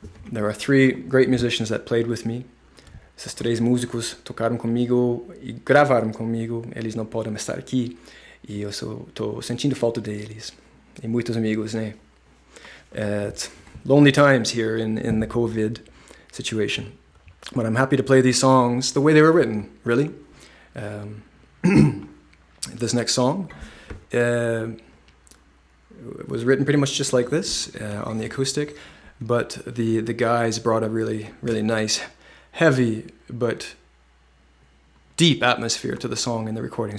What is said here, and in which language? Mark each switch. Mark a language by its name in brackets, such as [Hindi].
[English] There are 3 great musicians that played with me. [Portuguese] Esses 3 músicos tocaram comigo e gravaram comigo. Eles não podem estar aqui e eu estou sentindo falta deles. E muitos amigos, né? [English] It's lonely times here in the COVID situation. But I'm happy to play these songs the way they were written, really. This next song it was written pretty much just like this on the acoustic, but the guys brought a really, really nice, heavy, but deep atmosphere to the song in the recording.